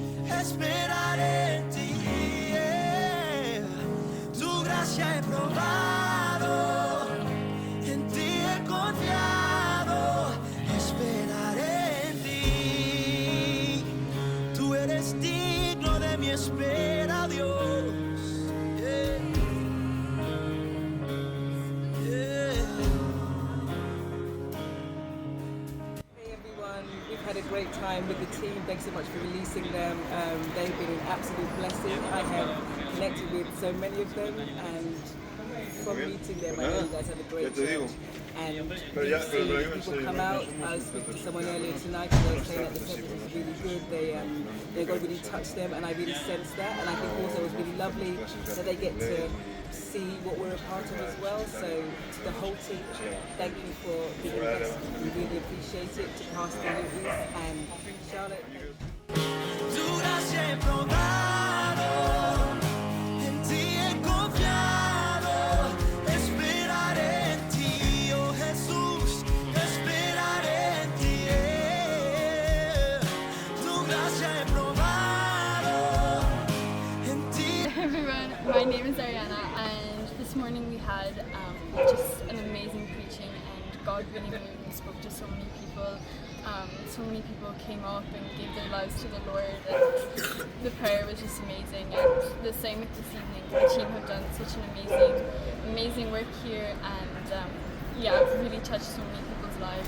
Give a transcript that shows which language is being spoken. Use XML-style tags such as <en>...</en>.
<es>esperaré en ti, tu gracia he probado, en ti he confiado, esperaré en ti, tú eres digno de mi espera, Dios.</es> <en>Yeah. Yeah. Hey everyone, we've had a great time with the team. Thanks so much for releasing them. They've been an absolute blessing. I have connected with so many of them, and from meeting them, I know you guys have a great church. And we've seen people come out. I was speaking to someone earlier tonight and they were saying that the service was really good. God really touched them, and I really sensed that. And I think also it was really lovely that they get to see what we're a part of as well. So to the whole team, thank you for being with us. We really appreciate it. To Pastor Lucas and Charlotte.</en> <es>Tu gracia he probado, en ti he confiado, esperaré en ti, oh Jesús, esperaré en ti, tu gracia he probado, en ti.</es> <en>Hey everyone, my name is Ariana, and this morning we had just an amazing preaching, and God really moved and spoke to so many people. So many people came up and gave their lives to the Lord, and the prayer was just amazing. And the same with this evening. The team have done such an amazing work here, and yeah, it's really touched so many people's lives.</en>